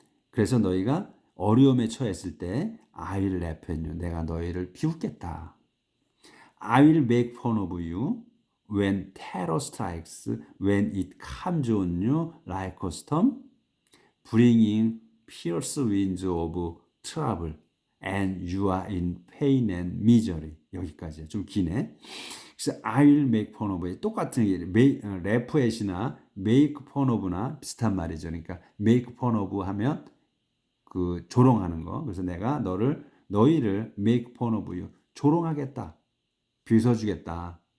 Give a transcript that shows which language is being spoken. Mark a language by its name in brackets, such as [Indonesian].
[Korean] 그래서 너희가 어려움에 처했을 때 [English] I will laugh at you. [Korean] 내가 너희를 비웃겠다. [English] I will make fun of you when terror strikes, when it comes on you like a storm, bringing fierce winds of trouble, and you are in pain and misery. [Korean] 여기까지 좀 기네. 그래서 [English] I will make fun of, [Korean] 똑같은 게 laugh at이나 make fun of나 비슷한 말이죠. 그러니까 make fun of 하면 조롱하는 거. 그래서 내가 너희를 [English] make fun of you, [Korean] 조롱하겠다, 비웃어주겠다.